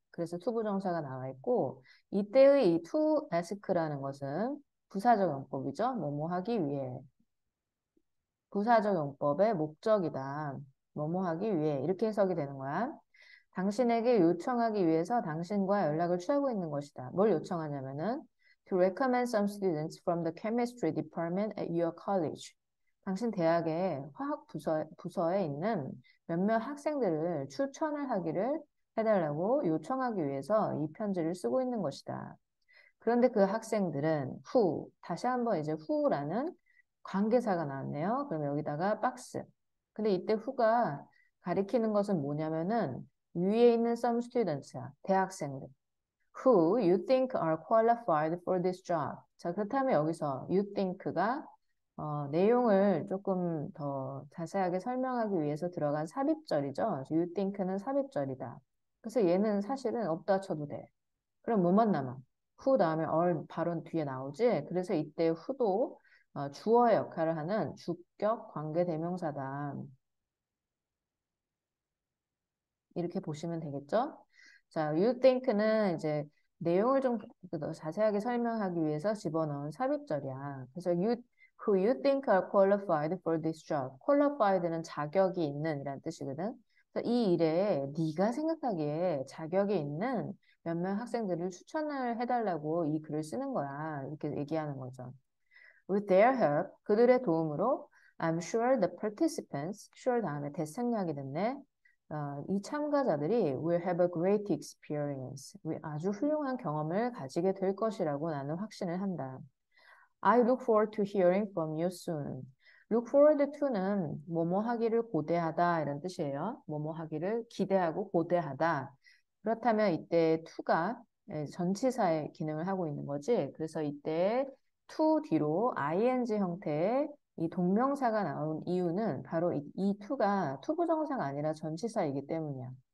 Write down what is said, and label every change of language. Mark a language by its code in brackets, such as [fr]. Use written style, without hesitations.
[ko] 그래서 투부정사가 나와 있고, 이때의 이 to ask라는 것은 부사적 용법이죠. 뭐뭐 하기 위해. 부사적 용법의 목적이다. 뭐뭐 하기 위해. 이렇게 해석이 되는 거야. 당신에게 요청하기 위해서 당신과 연락을 취하고 있는 것이다. 뭘 요청하냐면은 [en] to recommend some students from the chemistry department at your college. [ko] 당신 대학의 화학 부서에 있는 몇몇 학생들을 추천을 하기를 해달라고 요청하기 위해서 이 편지를 쓰고 있는 것이다. 그런데 그 학생들은 다시 한번 이제 who라는 관계사가 나왔네요. 그럼 여기다가 박스. 근데 이때 who가 가리키는 것은 뭐냐면은 위에 있는 some students야. 대학생들. [en] Who you think are qualified for this job. [ko] 자, 그렇다면 여기서 you think가 내용을 조금 더 자세하게 설명하기 위해서 들어간 삽입절이죠. you think는 삽입절이다. 그래서 얘는 사실은 없다 쳐도 돼. 그럼 뭐만 남아? who 다음에 are 바로 뒤에 나오지? 그래서 이때 who도 주어의 역할을 하는 주격 관계 대명사다. 이렇게 보시면 되겠죠? 자, you think는 이제 내용을 좀 더 자세하게 설명하기 위해서 집어넣은 삽입절이야. 그래서 [en] who you think are qualified for this job. [ko] qualified는 자격이 있는 이란 뜻이거든. 그래서 이 일에 네가 생각하기에 자격이 있는 몇몇 학생들을 추천을 해달라고 이 글을 쓰는 거야. 이렇게 얘기하는 거죠. [en] With their help, [ko] 그들의 도움으로 [en] I'm sure the participants, sure [ko] 다음에 대생략이 됐네. 이 참가자들이 [en] will have a great experience. [ko] 아주 훌륭한 경험을 가지게 될 것이라고 나는 확신을 한다. [en] I look forward to hearing from you soon. look forward to [ko] 는 뭐뭐 하기를 고대하다 이런 뜻이에요. 뭐뭐 하기를 기대하고 고대하다. 그렇다면 이때 to가 전치사의 기능을 하고 있는 거지. 그래서 이때 to 뒤로 ing 형태의 이 동명사가 나온 이유는 바로 이 to가 투부정사가 아니라 전치사이기 때문이야.